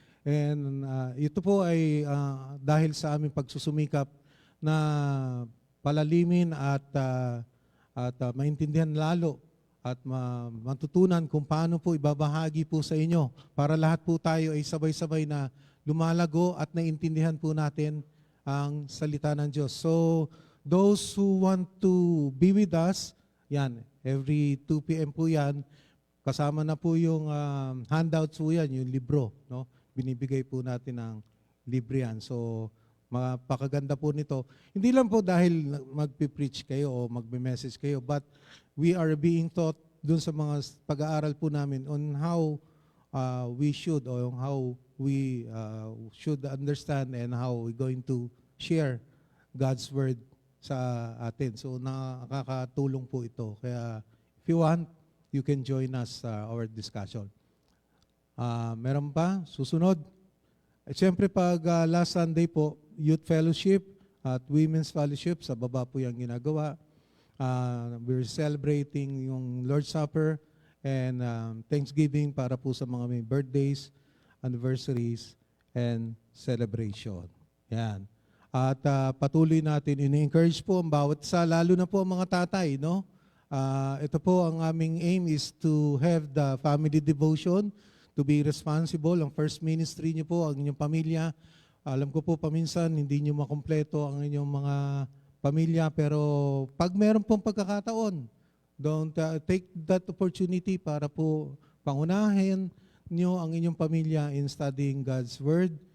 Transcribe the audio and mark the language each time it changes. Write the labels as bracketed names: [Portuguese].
[Filipino] And ito po ay dahil sa aming pagsusumikap na palalimin at maintindihan lalo at matutunan kung paano po ibabahagi po sa inyo para lahat po tayo ay sabay-sabay na lumalago at naintindihan po natin ang salita ng Diyos. [English] So, those who want to be with us, yan, every 2 p.m. [Filipino] po yan, kasama na po yung handouts po yan, yung libro, no? Binibigay po natin ng libre yan. So, mapakaganda po nito. Hindi lang po dahil magpipreach kayo o magme-message kayo, [English] but we are being taught [Filipino] dun sa mga pag-aaral po namin [English] on how we should or how we should understand and how we're going to share God's Word sa atin. [Filipino] So nakakatulong po ito. [English] Kaya if you want, you can join us our discussion. [Filipino] Meron pa? Susunod. Siyempre pag last Sunday po, Youth Fellowship at Women's Fellowship, sa baba po yung ginagawa. [English] We're celebrating yung Lord's Supper and Thanksgiving para po sa mga may birthdays, anniversaries, and celebration. Yan. [Filipino] At patuloy natin, ini-encourage po ang bawat isa, lalo na po ang mga tatay, no? Ito po ang aming [English] aim is to have the family devotion, to be responsible. [Filipino] Ang first ministry niyo po, ang inyong pamilya. Alam ko po paminsan, hindi niyo makumpleto ang inyong mga pamilya, pero pag meron pong pagkakataon, [English] don't take that opportunity [Filipino] para po pangunahin niyo ang inyong pamilya [English] in studying God's Word.